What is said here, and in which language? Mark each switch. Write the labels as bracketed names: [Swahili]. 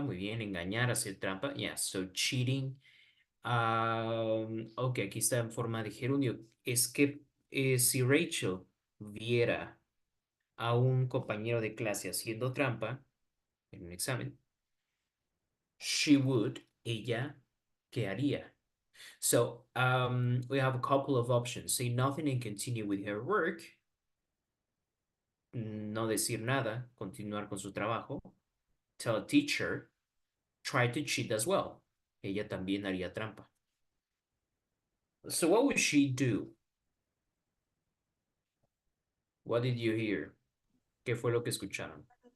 [Spanish] Muy bien, engañar, hacer trampa. [English] Yes, so cheating. [Spanish] Ok, aquí está en forma de gerundio. Es que si Rachel viera a un compañero de clase haciendo trampa en un examen, [English] she would, [Spanish] ella, ¿qué haría? [English] So we have a couple of options. Say nothing and continue with her work. [Spanish] No decir nada, continuar con su trabajo. [English] Tell a teacher, try to cheat as well. [Spanish] Ella también haría trampa. [English] So what would she do? What did you hear? [Spanish] ¿Qué fue lo que escucharon?